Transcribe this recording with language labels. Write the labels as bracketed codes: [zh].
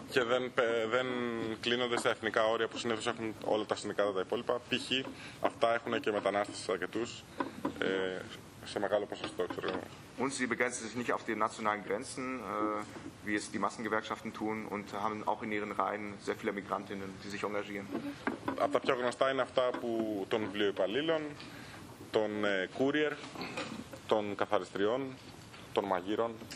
[el] Και δεν κλείνονται στα εθνικά όρια που συνήθως έχουν όλα τα συνδικάτα τα υπόλοιπα. Π.χ. αυτά έχουν και μετανάστες αρκετούς σε μεγάλο ποσοστό, ξέρω. [de] Und sie begrenzen sich nicht auf die nationalen Grenzen, wie es die Massengewerkschaften tun und haben auch in ihren Reihen sehr viele Migrantinnen, die sich engagieren. [el] Από τα πιο γνωστά είναι αυτά που των βιβλιοϋπαλλήλων, των courier, των καθαριστριών, των μαγείρων.